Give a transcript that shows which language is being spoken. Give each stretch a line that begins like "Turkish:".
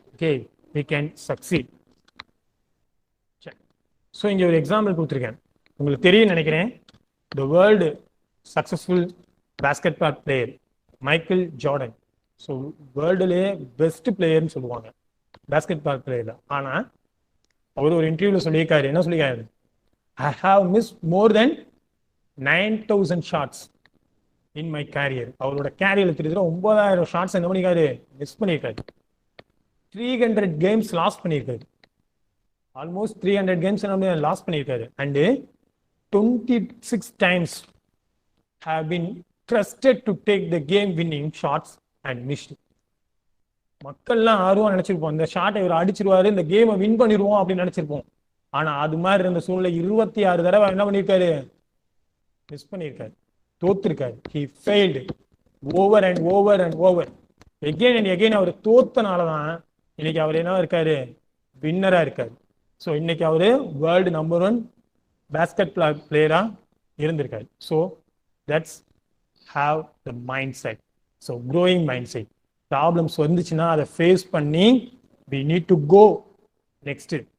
English: Okay, we can succeed.
Tamil: So இங்கே ஒரு example கொடுத்துருக்கேன், உங்களுக்கு தெரியும் நினைக்கிறேன்.
English: The world successful basketball player Michael Jordan.
Tamil: So வேர்ல்டுலேயே best பிளேயர்னு சொல்லுவாங்க பேஸ்கெட் பால் பிளேயர்ல. ஆனால் அவர் ஒரு இன்டர்வியூவில் சொல்லியிருக்காரு, என்ன சொல்லியிருக்காரு,
English: I have missed more than 9,000 shots in my career.
Tamil: அவரோட கேரியர்ல கிட்டத்தட்ட 9,000 ஷாட்ஸ் என்ன பண்ணிருக்காரு, மிஸ் பண்ணியிருக்காரு. 300 கேம்ஸ் லாஸ் பண்ணியிருக்காரு, ஆல்மோஸ்ட் 300 கேம்ஸ் என்ன லாஸ் பண்ணியிருக்காரு.
English: And 26 times have been trusted to take the game winning shots and missed.
Tamil: மக்கள்லாம் ஆர்வம் நினைச்சிருப்போம், இந்த ஷாட்டை இவர் அடிச்சிருவாரு, இந்த கேமை வின் பண்ணிடுவோம் அப்படின்னு நினைச்சிருப்போம். ஆனா அது மாதிரி இருந்த சூழ்நிலை 26 தடவை என்ன பண்ணிருக்காரு, மிஸ் பண்ணிருக்காரு, தோத்திருக்காரு.
English: He failed over and over and over again and again.
Tamil: அவர் தோத்தனாலதான் இன்னைக்கு அவர் என்ன இருக்காரு, வின்னரா இருக்காரு. ஸோ இன்னைக்கு அவரு வேர்ல்டு நம்பர் 1 பேஸ்கெட் பிளேயரா இருந்திருக்காரு.
English: So that's have the mindset. So growing mindset. Problems
Tamil: வந்துச்சுன்னா அதை
English: Face பண்ணி we need to go next.